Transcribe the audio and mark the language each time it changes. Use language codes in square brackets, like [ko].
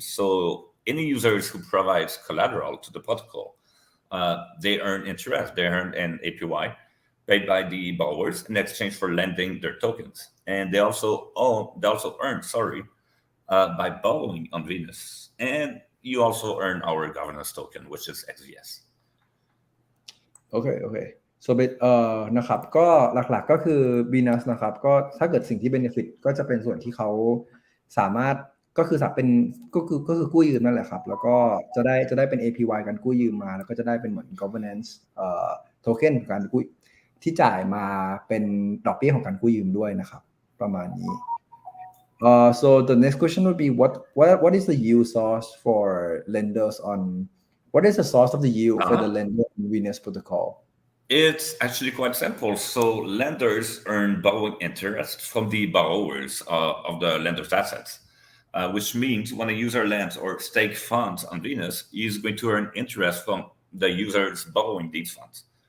[en] So any users who provides collateral to the protocol, they earn interest. They earn an APY paid by the borrowers in exchange for lending their tokens, and they also earn by borrowing on Venus, and you also earn our governance token, which is XVS. [th] Okay so นะครับก็หลักๆก็คือ Venus นะครับก็ถ้าเกิดสิ่งที่ benefit ก็จะเป็นส่วนที่เขาสามารถก็คือก็คือกู้ยืมนั่นแหละครับแล้วก็จะได้เป็น APY การกู้ยืมมาแล้วก็จะได้เป็นเหมือน governance token การกู้ที่จ่ายมาเป็นดอกเบี้ยของการกู้ยืมด้วยนะครับประมาณนี้ [en] so the next question would be what is the yield source for lenders on what is the source of the yield for the lender on Venus protocol It's actually quite simple. So lenders earn borrowing interest from the borrowers of the lender's assets, which means when a user lends or stake funds on Venus, he's going to earn interest from the users borrowing these funds.